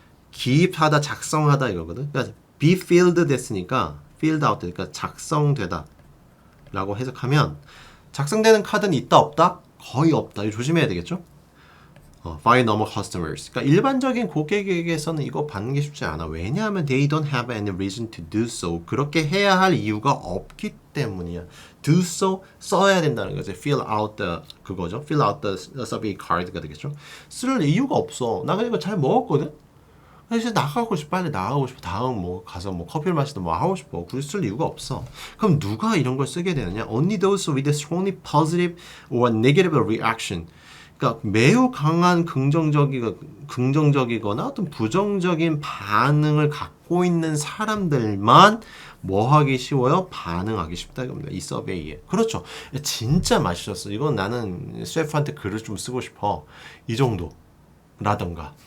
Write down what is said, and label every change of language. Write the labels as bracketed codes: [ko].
[ko] 기입하다, 작성하다 이거거든. 그러니까 be filled 됐으니까 filled out 되니까 작성되다 라고 해석하면 작성되는 카드는 있다 없다? 거의 없다. 이거 조심해야 되겠죠? [en] by normal customers. [ko] 그러니까 일반적인 고객에게서는 이거 받는 게 쉽지 않아. 왜냐하면 [en] they don't have any reason to do so. [ko] 그렇게 해야 할 이유가 없기 때문이야. do so 써야 된다는 거죠. [en] fill out the [ko] 그거죠. [en] fill out the survey card가 [ko] 되겠죠. 쓸 이유가 없어. 나 이거 잘 먹었거든. 이제 나가고 싶어. 빨리 나가고 싶어. 다음 뭐 가서 뭐 커피를 마시든 뭐 하고 싶어. 굳이 쓸 이유가 없어. 그럼 누가 이런 걸 쓰게 되느냐? [en] Only those with a strongly positive or negative reaction. [ko] 그러니까 매우 강한 긍정적이거나 어떤 부정적인 반응을 갖고 있는 사람들만 뭐 하기 쉬워요? 반응하기 쉽다 이겁니다. 이 서베이에. 그렇죠. 진짜 맛있었어. 이건 나는 셰프한테 글을 좀 쓰고 싶어. 이 정도라던가.